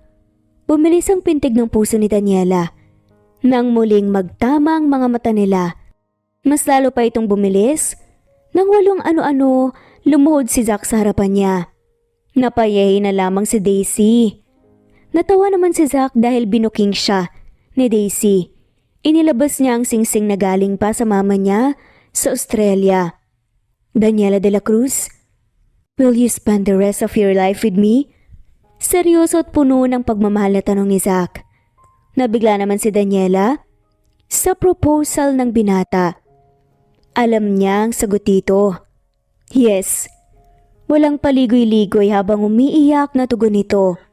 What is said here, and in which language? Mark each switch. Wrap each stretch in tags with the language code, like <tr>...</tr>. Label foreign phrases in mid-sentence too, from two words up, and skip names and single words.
<tl>Bumilis ang pintig ng puso ni Daniela. Nang muling magtama ang mga mata nila, mas lalo pa itong bumilis. Nang walong ano-ano, lumuhod si Zach sa harapan niya. Napayahi na lamang si Daisy. Natawa naman si Zach dahil binuking siya ni Daisy. Inilabas niya ang singsing na galing pa sa mama niya sa Australia. "Daniela de la Cruz,</tl> <en>will you spend the rest of your life with me?"</en> <tl>Seryoso at puno ng pagmamahal na tanong ni Zach. Nabigla naman si Daniela sa proposal ng binata. Alam niya ang sagot dito. "Yes." Walang paligoy-ligoy habang umiiyak na tugon nito.</tl>